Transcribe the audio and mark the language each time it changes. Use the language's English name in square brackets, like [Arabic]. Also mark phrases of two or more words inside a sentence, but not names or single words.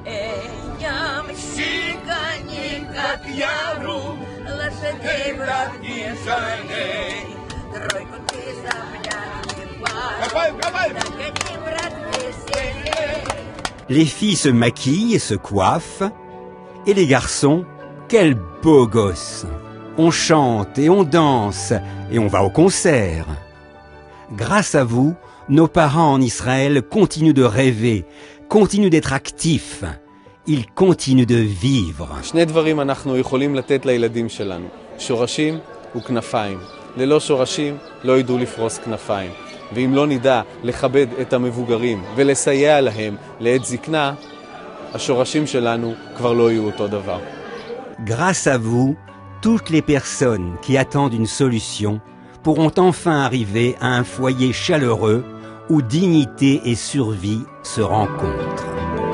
[French] Les filles se maquillent et se coiffent, et les garçons, quels beaux gosses! On chante et on danse, et on va au concert. Grâce à vous, nos parents en Israël continuent de rêver, continuent d'être actifs. Ils continuent de vivre. [Hebrew] שני דברים אנחנו יכולים לתת לילדים שלנו, שורשים וכנפיים. ללא שורשים לא ידעו לפרוס כנפיים. ואם לא נדע לכבד את המבוגרים ולסייע להם לעת זקנה, השורשים שלנו כבר לא יהיו אותו דבר. [French] Grâce à vous, toutes les personnes qui attendent une solution pourront enfin arriver à un foyer chaleureux où dignité et survie se rencontrent.